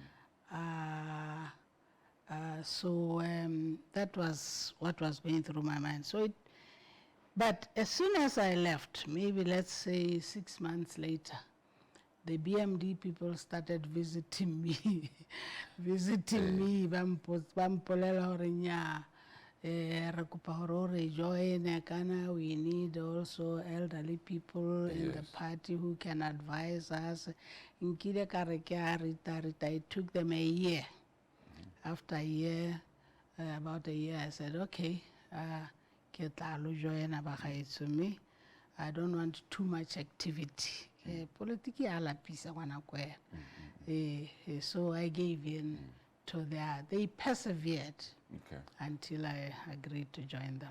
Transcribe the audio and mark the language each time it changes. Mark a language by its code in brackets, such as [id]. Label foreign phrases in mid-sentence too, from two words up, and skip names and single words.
[tn] So that was what was going through my mind. But as soon as I left, maybe let's say 6 months later, the BMD people started visiting me, Bampolela hore nya, re kopa hore re join kana, [en] we need also elderly people in the party who can advise us. [tn] Nkile ka re ke a rita, [en] it took them a year. After a year, about a year, I said, okay, I don't want too much activity. Politically, so I gave in to they persevered until I agreed to join them.